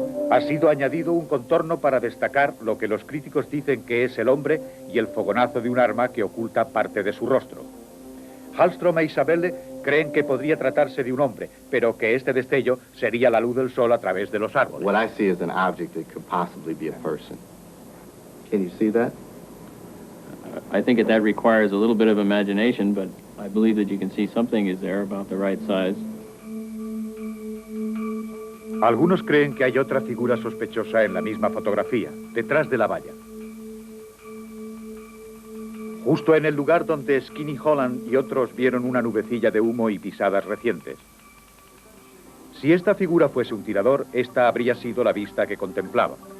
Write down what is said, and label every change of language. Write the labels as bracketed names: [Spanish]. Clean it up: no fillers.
[Spanish] Ha sido añadido un contorno para destacar lo que los críticos dicen que es el hombre y el fogonazo de un arma que oculta parte de su rostro. Hallstrom e Isabelle creen que podría tratarse de un hombre, pero que este destello sería la luz del sol a través de los árboles. [English] What I see is an object that could possibly be a person. Can you see that? I think that requires a little bit of imagination, but I believe that you can see something is there about the right size. [Spanish] Algunos creen que hay otra figura sospechosa en la misma fotografía, detrás de la valla. Justo en el lugar donde Skinny Holland y otros vieron una nubecilla de humo y pisadas recientes. Si esta figura fuese un tirador, esta habría sido la vista que contemplaba.